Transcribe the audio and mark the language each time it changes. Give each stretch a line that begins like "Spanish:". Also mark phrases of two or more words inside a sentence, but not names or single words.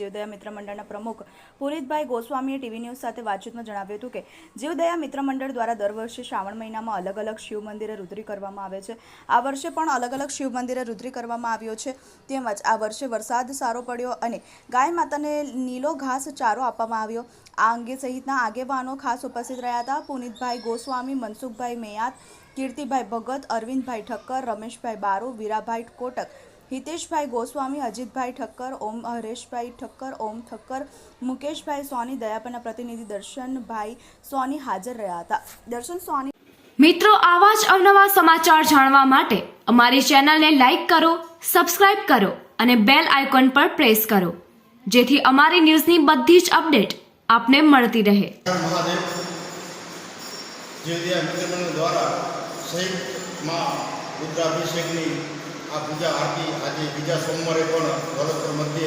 Gujarati: જીવદયા મિત્ર મંડળના પ્રમુખ પુરીતભાઈ ગોસ્વામીએ ટીવી ન્યૂઝ સાથે વાતચીતમાં જણાવ્યું હતું કે જીવદયા મિત્ર મંડળ દ્વારા દર વર્ષે શ્રાવણ મહિનામાં અલગ અલગ શિવ મંદિરે રુદ્રી કરવામાં આવે છે। આ વર્ષે પણ અલગ અલગ શિવ મંદિરે રુદ્રી કરવામાં આવ્યો છે। તેમજ આ વર્ષે વરસાદ સારો પડ્યો અને ગાય માતાને નીલો ઘાસ ચારો આપવામાં આવ્યો। આ અંગે સહિતના આગેવાનો ખાસ ઉપસ્થિત રહ્યા હતા। પુનિતભાઈ ગોસ્વામી, મનસુખભાઈ મેયાત, कीर्तिभाई भगत, अरविंदभाई ठक्कर, रमेशभाई बारू, वीराभाई कोटक, हितेशभाई गोस्वामी, अजितभाई ठक्कर, ओम हरेशभाई ठक्कर, ओम ठक्कर, मुकेशभाई सोनी, दयापરના प्रतिनिधि दर्शनभाई सोनी हाजर રહ્યા હતા। दर्शन सोनी મિત્રો, આવા જ અવનવા સમાચાર જાણવા માટે અમારી ચેનલને લાઈક કરો, સબસ્ક્રાઇબ કરો અને બેલ આઇકોન પર પ્રેસ કરો, જેથી અમારી ન્યૂઝની બધી જ અપડેટ આપને મળતી રહે। જીવદયા મિત્ર મંડળ દ્વારા સહિત માં રુદ્રાભિષેકની આ પૂજા આરતી આજે બીજા સોમવારે પણ દોલતપુર મધ્યે